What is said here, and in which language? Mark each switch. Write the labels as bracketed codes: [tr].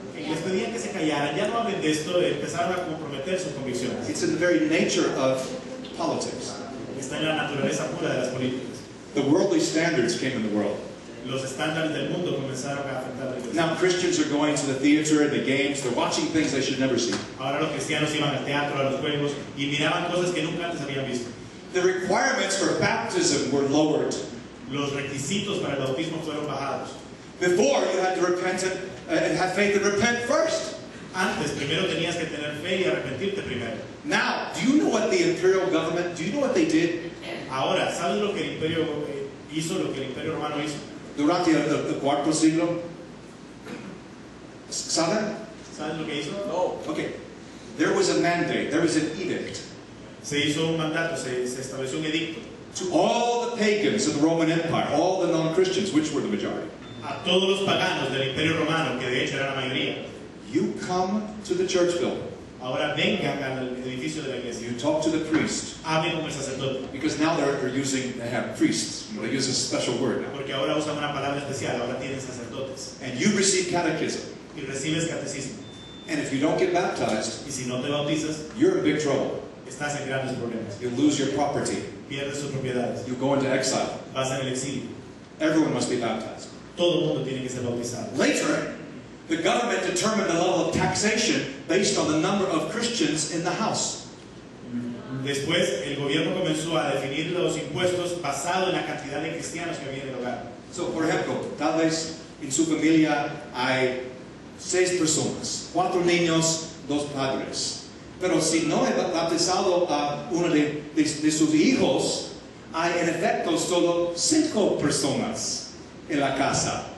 [es] Y les pedían que se callaran, ya no hablen de esto, empezaron a comprometer sus convicciones. [en] It's in the very nature of politics. [es] Está en la naturaleza pura de las políticas. [en] The worldly standards came in the world. [es] Los estándares del mundo comenzaron a afectar la iglesia. [en] Now Christians are going to the theater and the games. They're watching things they should never see. [es] Ahora los cristianos iban al teatro, a los juegos y miraban cosas que nunca antes habían visto. [en] The requirements for baptism were lowered. [es] Los requisitos para el bautismo fueron bajados. [en] Before, you had to repent and have faith and repent first. [es] Antes, primero tenías que tener fe y arrepentirte primero. [en] Now, do you know what the imperial government, do you know what they did? [es] Ahora, ¿sabes lo que el imperio hizo, lo que el imperio romano hizo? Durante el cuarto siglo. ¿Saben? ¿Sabes lo que hizo? [en] No. Okay. There was a mandate, there was an edict. [es] Se hizo un mandato, se estableció un edicto. [en] To all the pagans of the Roman Empire, all the non-Christians, which were the majority. [es] A todos los paganos del imperio romano, que de hecho era la mayoría. [en] You come to the church building. [es] Ahora vengan al edificio de la iglesia. [en] You talk to the priest. [es] Hablen con el sacerdote. [en] Because now they have priests. They use a special word now. [es] Porque ahora usan una palabra especial, ahora tienen sacerdotes. [en] And you receive catechism. [es] Y recibes catecismo. [en] And if you don't get baptized, [es] y si no te bautizas, [en] you're in big trouble. [es] Estás en grandes problemas. [en] You lose your property. [es] Pierdes sus propiedades. [en] You go into exile. [es] Vas en el exilio. [en] Everyone must be baptized. [es] Todo el mundo tiene que ser bautizado. [en] Later, the government determined the level of taxation based on the number of Christians in the house. [es] Después, el gobierno comenzó a definir los impuestos basado en la cantidad de cristianos que había en el hogar. So, por ejemplo, tal vez en su familia hay 6 personas, 4 niños, 2 padres. Pero si no he bautizado a uno de sus hijos, hay en efecto solo 5 personas en la casa.